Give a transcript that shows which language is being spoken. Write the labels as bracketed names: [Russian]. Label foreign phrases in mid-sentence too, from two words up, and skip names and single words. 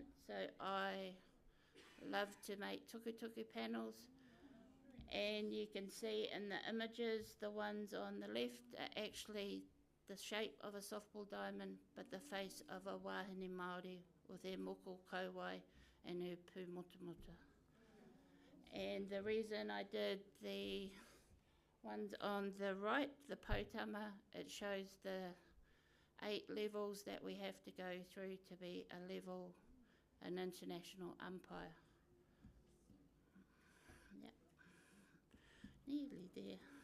[English] So I love to make tukutuku panels. And you can see in the images, the ones on the left are actually the shape of a softball diamond, but the face of a [Māori] wāhine Māori [English] with their [Māori] moko kauai [English] and her [Māori] pū muta muta. [English] And the reason I did the ones on the right, the potama, it shows the 8 levels that we have to go through to be an international umpire. Yep. Nearly there.